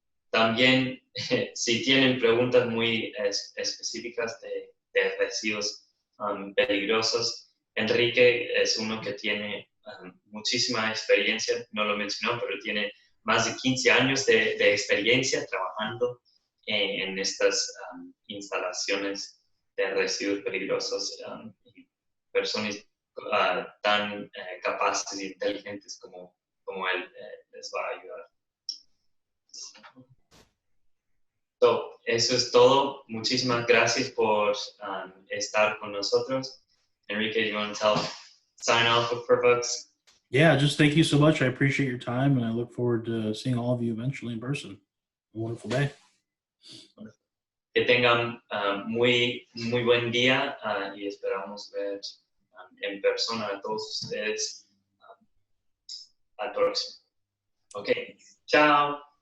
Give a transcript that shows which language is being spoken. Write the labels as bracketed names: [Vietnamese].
[Spanish] También, si tienen preguntas muy específicas de residuos peligrosos, Enrique es uno que tiene muchísima experiencia, no lo mencionó, pero tiene más de 15 años de experiencia trabajando en estas instalaciones de residuos peligrosos y personas tan capaces e inteligentes como él les va a ayudar. So, eso es todo. Muchísimas gracias por estar con nosotros. [English] Enrique, do you want to sign off for folks? Yeah, just thank you so much. I appreciate your time, and I look forward to seeing all of you eventually in person. A wonderful day. [Spanish] Que tengan muy buen día y esperamos ver en persona a todos ustedes al próximo. Ok, chao.